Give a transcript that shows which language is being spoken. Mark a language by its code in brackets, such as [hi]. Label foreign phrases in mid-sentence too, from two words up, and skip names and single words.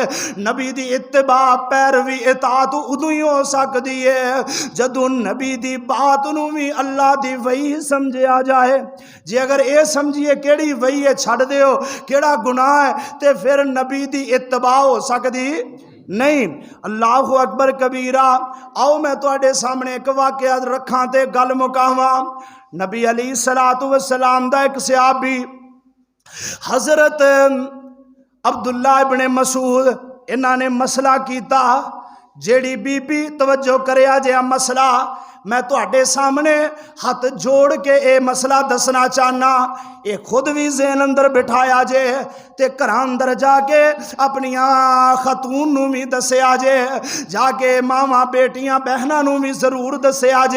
[pa] نبی دی اتباع پیروی اطاعت اودوں ہی ہو سکدی ہے جدوں نبی دی بات نوں بھی اللہ دی وحی سمجھیا جائے. جے اگر یہ سمجھیے کیہڑی وحی ہے چھڈ دیو، کیہڑا گناہ ہے، تے فیر نبی دی اتباع ہو سکدی نہیں. [ar] الله أكبر كبيرا. [pa] آؤ میں تہاڈے سامنے ایک واقعہ رکھاں تے گل مکاواں. نبی [ar] عليه الصلاة والسلام [pa] دا ایک صحابی حضرت عبداللہ ابن مسعود، اینہاں نے مسئلہ کیتا. جیہڑی بی بی توجہ کریا جے مسئلہ میں تہاڈے سامنے ہاتھ جوڑ کے یہ مسئلہ دسنا چاہنا، یہ خود بھی ذہن اندر بٹھایا جے تے گھر اندر جا کے اپنیاں خاتون نوں بھی دسیا جے، جا کے ماواں بیٹیاں بہناں نوں بھی ضرور دسیا جے.